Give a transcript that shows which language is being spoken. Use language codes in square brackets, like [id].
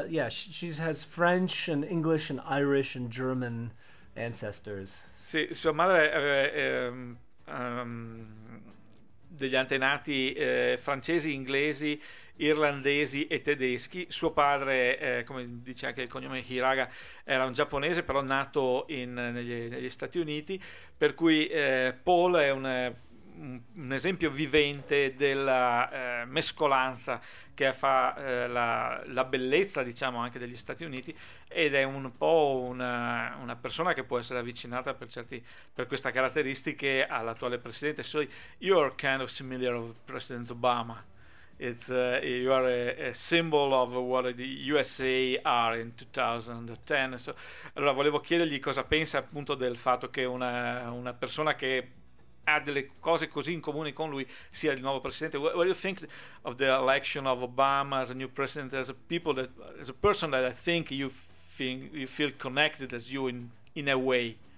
[en] She has French and English and Irish and German ancestors. [it] Sì, sua madre aveva degli antenati francesi, inglesi, irlandesi e tedeschi. Suo padre, come dice anche il cognome Hiraga, era un giapponese, però nato negli Stati Uniti, per cui Paul è un esempio vivente della mescolanza che fa la bellezza, diciamo, anche degli Stati Uniti, ed è un po' una persona che può essere avvicinata per queste caratteristiche all'attuale presidente. [en] So you're kind of similar to President Obama. It's you are a symbol of what the USA are in 2010. [it] So, allora volevo chiedergli cosa pensa appunto del fatto che una persona che ha delle cose così in comune con lui sia il nuovo presidente. [en] What do you think of the election of Obama as a new president, as a people that, as a person that I think you feel connected as you in a way?